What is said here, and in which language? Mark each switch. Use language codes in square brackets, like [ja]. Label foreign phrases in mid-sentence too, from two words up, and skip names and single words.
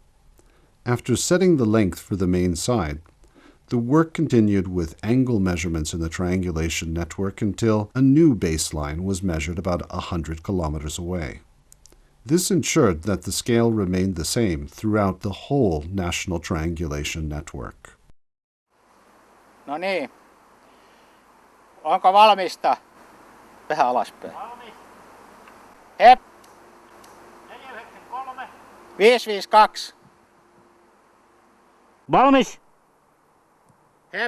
[en] After setting the length for the main side, the work continued with angle measurements in the triangulation network until a new baseline was measured about 100 kilometers away. This ensured that the scale remained the same throughout the whole national triangulation network. [fi] No niin. Onko valmista? Vähän alaspäin. Valmis. Hep. 493. 552. Valmis. Hep.